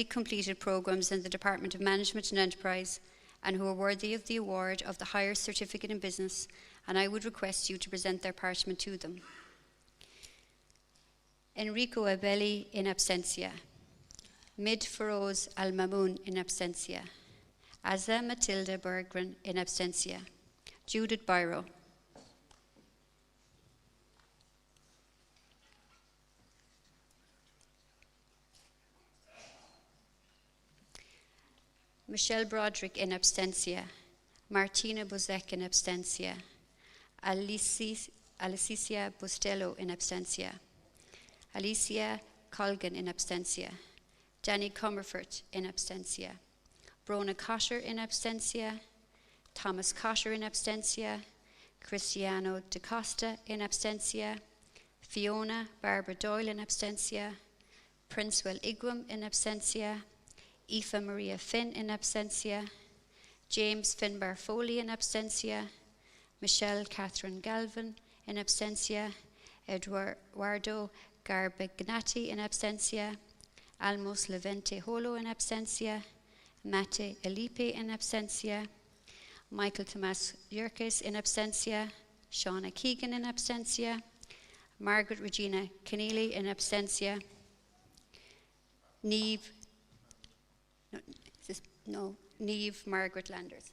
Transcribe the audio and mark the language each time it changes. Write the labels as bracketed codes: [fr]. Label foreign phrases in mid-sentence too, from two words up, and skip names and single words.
[en] completed programmes in the Department of Management and Enterprise and who are worthy of the award of the Higher Certificate in Business, and I would request you to present their parchment to them. Enrico Abelli [la] in absentia. [en] Mid Feroz Al Mamoun [la] in absentia. [en] Azza Matilda Berggren [la] in absentia. [en] Judith Byro. Michelle Broderick [la] in absentia. [en] Martina Bozek [la] in absentia. [en] Alicia Bustello [la] in absentia. [en] Alicia Colgan [la] in absentia. [en] Danny Comerford [la] in absentia. [en] Brona Cotter [la] in absentia. [en] Thomas Cotter [la] in absentia. [en] Cristiano Da Costa [la] in absentia. [en] Fiona Barbara Doyle [la] in absentia. [en] Princewell Igwam [la] in absentia. [en] Aoife Maria Finn [la] in absentia, [en] James Finbar Foley [la] in absentia, [en] Michelle Catherine Galvin [la] in absentia, [en] Eduardo Garbagnati [la] in absentia, [en] Almos Levente Holo [la] in absentia, [en] Mate Elipe [la] in absentia, [en] Michael Tomas Yerkes [la] in absentia, [en] Shauna Keegan [la] in absentia, [en] Margaret Regina Keneally [la] in absentia, [en] Neve Margaret Landers.